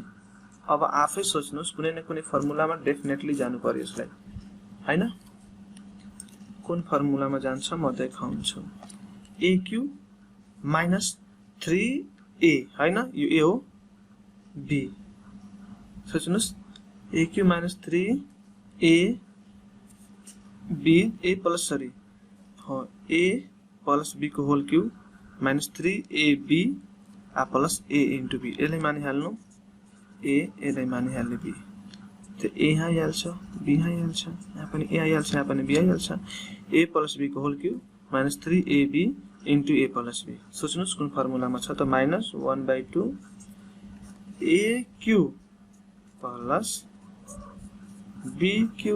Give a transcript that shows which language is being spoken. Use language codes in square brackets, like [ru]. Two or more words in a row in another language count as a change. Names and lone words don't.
[ne] अब आफै सोच्नुस्, कुनै न कुनै फर्मुलामा डेफिनेटली जानु पर्यो यसलाई हैन। कुन फर्मुलामा जान्छ म देखाउँछु। [en] aq minus 3a [ne] हैन, यो a हो, b सोच्नुस्, [en] aq minus 3a b a plus [ne] सरी हो [en] a plus b [ne] को [en] whole cube minus 3ab a plus a into b. [ne] यसलाई मानिहाल्नु a, यसलाई मानिहाल्ने b, तो a यहाँ आइहाल्छ, b यहाँ आइहाल्छ, यहाँ पनि a आइहाल्छ, यहाँ पनि b आइहाल्छ। [en] a plus b को whole cube minus 3ab into a plus b. सोच्नुस् कुन फर्मुलामा छ त, minus 1/2 aq plus bq.